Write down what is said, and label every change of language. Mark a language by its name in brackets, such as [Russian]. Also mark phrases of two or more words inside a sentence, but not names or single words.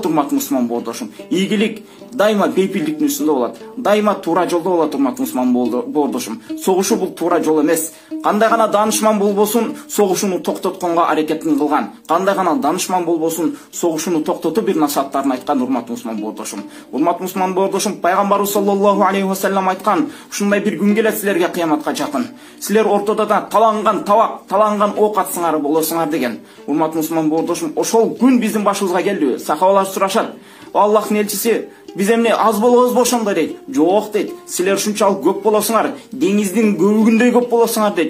[Kyrgyz] Урматтуу мусулман боордошум, ийгилик дайыма бейпилдиктин үстүндө болот, дайыма туура жолдо болот. Урматтуу мусулман боордошум, согушуу бул туура жол эмес. Кандай гана даанышман болбосун, согушууну токтотконго аракетин кылган. Кандай гана даанышман болбосун, согушууну токтотуп бир насааттарын айткан. Урматтуу мусулман боордошум, урматтуу мусулман боордошум, пайгамбарыбыз [Arabic] صلى الله عليه وسلم [Kyrgyz] айткан, ушундай бир күн келет силерге кыяматка жакын. Силер ортодо да таланган табак, таланган ок атсыңар болосуңар деген. Урматтуу мусулман боордошум, ошол күн биздин башыбызга келди. Сахабалар сурашат: Аллахтын элчиси, биз эмне аз болобузбу ошондой дейт? Жок дейт, силер ушунчалык көп болосуңар, деңиздин көбүгүндөй көп болосуңар дейт.